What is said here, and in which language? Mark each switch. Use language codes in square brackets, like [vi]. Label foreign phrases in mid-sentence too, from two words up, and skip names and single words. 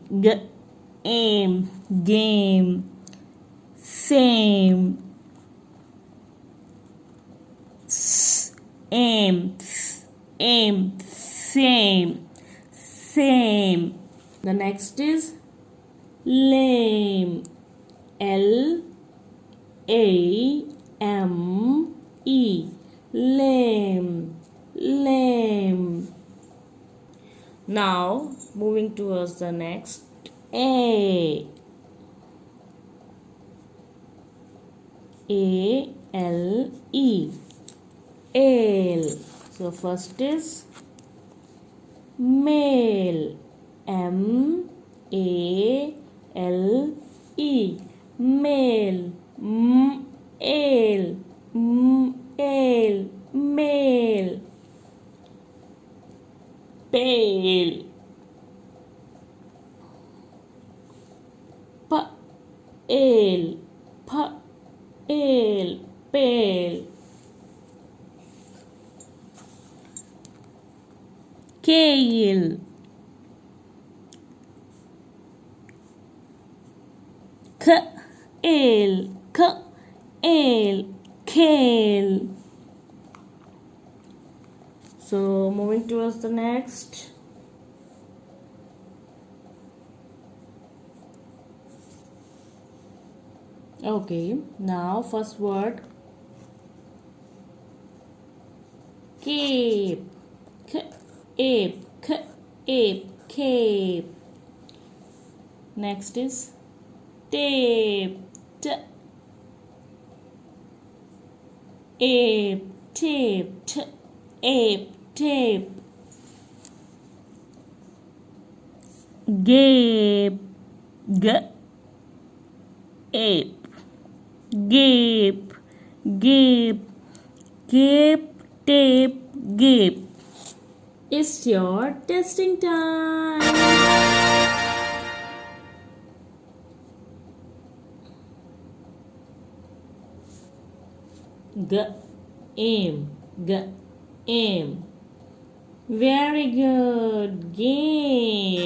[en] Aim. Game. Same. Aim. Aim. Same. Same. The next is lame. L-A-M-E. Lame. Lame. Now moving towards the next. A. A-L-E. Ale. So first is male. M-A-L-E. Male. M-ale. M-ale. Male. Pale. P-ale. P-ale. Pale. Kale. Kale. Kale. Kale. So moving towards the next. Okay, now first word cape. Cape. Cape. Cape. Next is tape. Ape. Tape. Ape. Tape. Gape. Ape. Gape. Gape. Gape. Tape. Gape. It's your testing time. Aim. Aim. Very good.